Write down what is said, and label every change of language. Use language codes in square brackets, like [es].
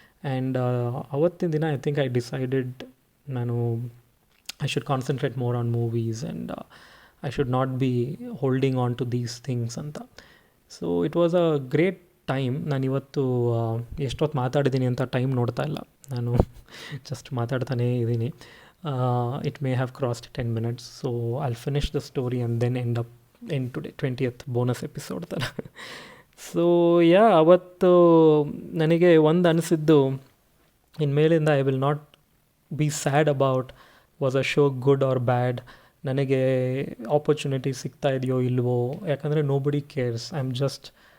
[en] and [kn] ಅವತ್ತಿನ ದಿನ [en] I think I decided ನಾನು I should concentrate more on movies and I should not be holding on to these things ಅಂತ. So it was a great time. [kn] ನಾನಿವತ್ತು ಎಷ್ಟೊತ್ತು ಮಾತಾಡಿದ್ದೀನಿ ಅಂತ time ನೋಡ್ತಾ ಇಲ್ಲ, ನಾನು ಜಸ್ಟ್ ಮಾತಾಡ್ತಾನೇ ಇದ್ದೀನಿ. [en] It may have crossed 10 minutes, so I'll finish the story and then end today 20th bonus episode ಥರ. [kn] ಸೊ ಅವತ್ತು ನನಗೆ ಒಂದು ಅನಿಸಿದ್ದು, ಇನ್ಮೇಲಿಂದ [en] I will not be sad about was a show good or bad, [kn] ನನಗೆ ಆಪರ್ಚುನಿಟಿ ಸಿಗ್ತಾ ಇದೆಯೋ ಇಲ್ವೋ, ಯಾಕಂದರೆ [en] Nobody cares. I am just